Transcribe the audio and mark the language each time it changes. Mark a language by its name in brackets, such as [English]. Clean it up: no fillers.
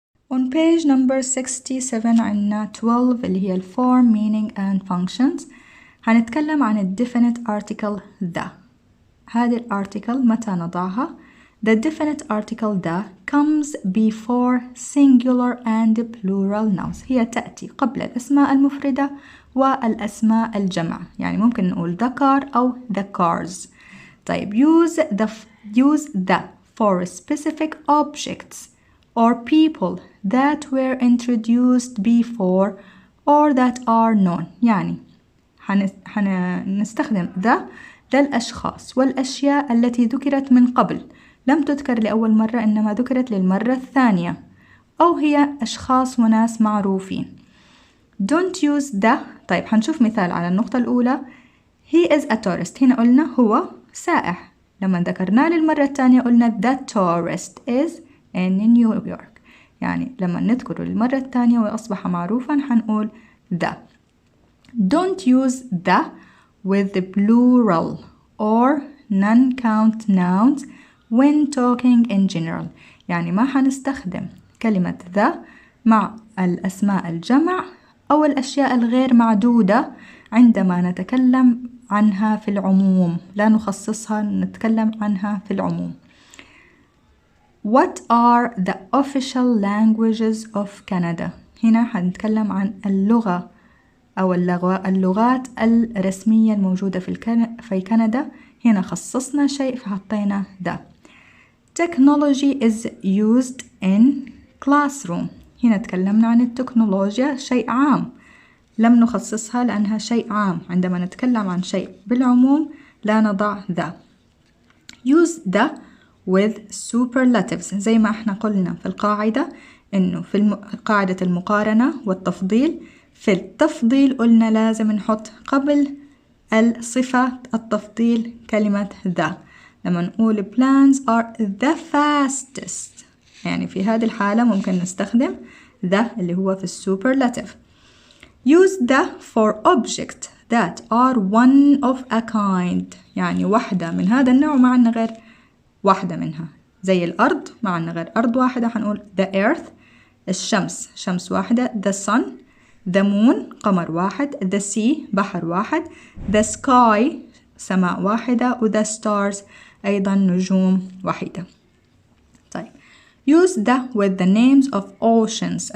[English] On page number 67 [Arabic] عنا 12 اللي هي [English] form, meaning and functions. [Arabic] هنتكلم عن ال definite article the. هذه الارتيكل متى نضعها؟ [English] The definite article the comes before singular and plural nouns. [Arabic] هي تأتي قبل الأسماء المفردة والأسماء الجمع. يعني ممكن نقول the car أو the cars. [English] طيب use the for specific objects or people that were introduced before or that are known. [Arabic] يعني هنستخدم the للأشخاص والأشياء التي ذكرت من قبل، لم تذكر لأول مرة إنما ذكرت للمرة الثانية، أو هي أشخاص وناس معروفين. [English] Don't use the. [Arabic] طيب هنشوف مثال على النقطة الأولى. [English] He is a tourist. [Arabic] هنا قلنا هو سائح. لما ذكرناه للمرة الثانية قلنا [English] the tourist is in New York. [Arabic] يعني لما نذكره للمرة الثانية وأصبح معروفا هنقول the. [English] Don't use the with the plural or non-count nouns when talking in general. [Arabic] يعني ما حنستخدم كلمة the مع الأسماء الجمع أو الأشياء الغير معدودة عندما نتكلم عنها في العموم، لا نخصصها، نتكلم عنها في العموم. [English] What are the official languages of Canada؟ [Arabic] هنا حنتكلم عن اللغة أو اللغات الرسمية الموجودة في كندا. هنا خصصنا شيء فحطينا the. [English] Technology is used in classroom. [Arabic] هنا تكلمنا عن التكنولوجيا شيء عام، لم نخصصها لأنها شيء عام. عندما نتكلم عن شيء بالعموم لا نضع the. [English] Use the with superlatives. [Arabic] زي ما احنا قلنا في القاعدة إنه في قاعدة المقارنة والتفضيل، في التفضيل قلنا لازم نحط قبل الصفة التفضيل كلمة the. لما نقول [English] plans are the fastest، [Arabic] يعني في هذه الحالة ممكن نستخدم the اللي هو في superlative. [English] Use the for objects that are one of a kind. [Arabic] يعني واحدة من هذا النوع ما عندنا غير واحدة منها. زي الأرض ما عندنا غير أرض واحدة هنقول the earth. الشمس شمس واحدة the sun. the moon قمر واحد. the sea بحر واحد. the sky سماء واحدة. و the stars أيضا نجوم واحدة. [English] طيب use the with the names of oceans.